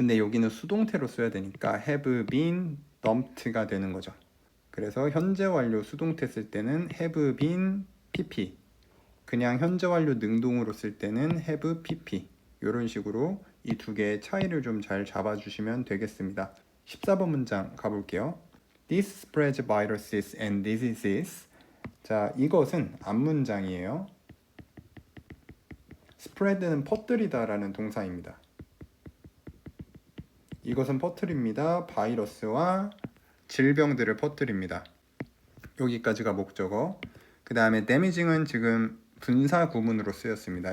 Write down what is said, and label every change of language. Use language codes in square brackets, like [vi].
[ko] 근데 여기는 수동태로 써야 되니까 [en] have been dumped [ko] 가 되는 거죠. 그래서 현재 완료 수동태 쓸 때는 [en] have been pp, [ko] 그냥 현재 완료 능동으로 쓸 때는 [en] have pp, [ko] 이런 식으로 이 두 개의 차이를 좀 잘 잡아주시면 되겠습니다. 14번 문장 가볼게요. [en] This spreads viruses and diseases. [ko] 자, 이것은 앞문장이에요. spread는 퍼뜨리다 라는 동사입니다. 이것은 퍼뜨립니다. 바이러스와 질병들을 퍼뜨립니다. 여기까지가 목적어. 그 다음에 damaging은 지금 분사 구문으로 쓰였습니다.